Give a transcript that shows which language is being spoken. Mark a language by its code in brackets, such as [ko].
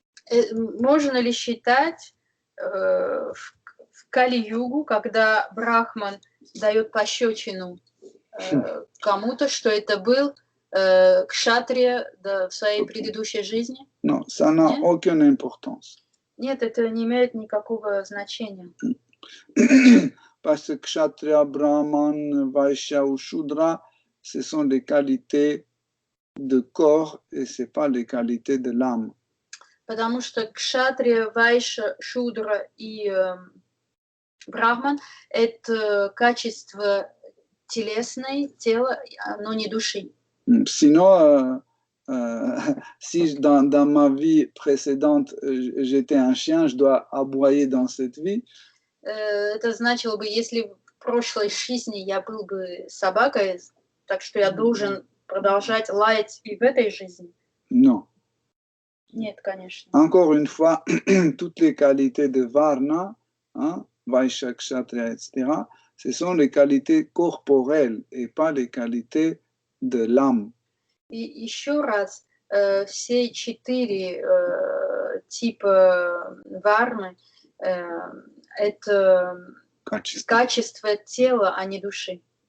[ru] Можно ли считать в Кали-югу, когда Брахман дает пощечину кому-то, что это был кшатрия в своей предыдущей жизни? [fr] Non, ça n'a aucune importance. [ru] Нет, это не имеет никакого значения. [fr] Parce que kshatriya, brahman, vaishya ou shudra, ce sont des qualités de corps et ce n'est pas les qualités de l'âme. [ru] Потому что кшатрия, вайша, шудра и брахман – это качество телесное, тела, но не души. [fr] Sinon, si dans ma vie précédente, j'étais un chien, je dois aboyer dans cette vie. [ru] Это значило бы, если в прошлой жизни я был бы собакой, так что я должен продолжать лаять и в этой жизни? [fr] Non. [ru] Нет, конечно. [fr] Encore une fois, toutes les qualités de Varna, hein, Vaishya, Kshatriya, etc., ce sont les qualités corporelles et pas les qualités de l'âme. [ru] И еще раз, все 4 типа варны это качество тела, а не души.